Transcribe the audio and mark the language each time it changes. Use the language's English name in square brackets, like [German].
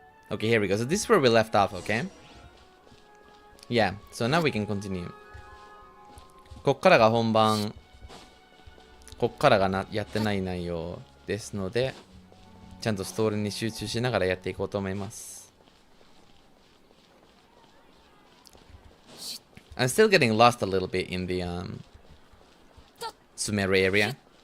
[English] Okay, here we go. So this is where we left off, okay? Yeah, so now we can continue. [Japanese] こっからが本番。こっからがやってない内容ですので、ちゃんとストーリーに集中しながらやっていこうと思います。 [English] I'm still getting lost a little bit in the Sumeru area.